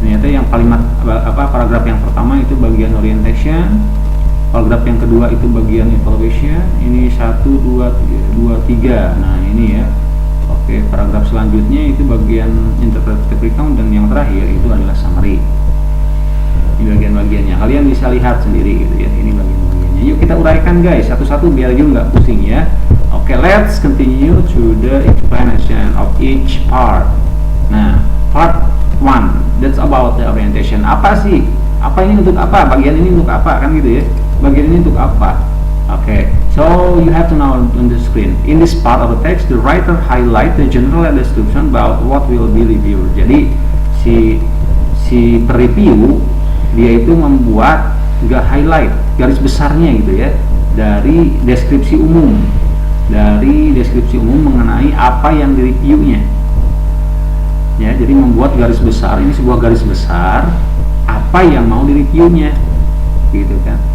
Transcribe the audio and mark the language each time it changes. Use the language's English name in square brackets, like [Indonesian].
[Indonesian] Ternyata yang paragraf yang pertama itu bagian orientation, paragraf yang kedua itu bagian evaluation, ini 1, 2, 3. Nah ini ya. Oke, paragraf selanjutnya itu bagian interpretive recount, dan yang terakhir itu adalah summary. Ini bagian-bagiannya, kalian bisa lihat sendiri gitu ya. Ini bagian-bagiannya. Yuk kita uraikan guys satu-satu biar juga nggak pusing ya. [English] Oke, let's continue to the explanation of each part. Nah, part 1, that's about the orientation. [Indonesian] Apa sih? Apa ini untuk apa? Bagian ini untuk apa? Kan gitu ya. Bagian ini untuk apa? [English] Okay, so you have to know on the screen. In this part of the text, the writer highlight the general description about what will be reviewed. [Indonesian] Jadi si pereview dia itu membuat highlight garis besarnya gitu ya, dari deskripsi umum mengenai apa yang direviewnya. Ya, jadi membuat garis besar, ini sebuah garis besar apa yang mau direviewnya gitu kan.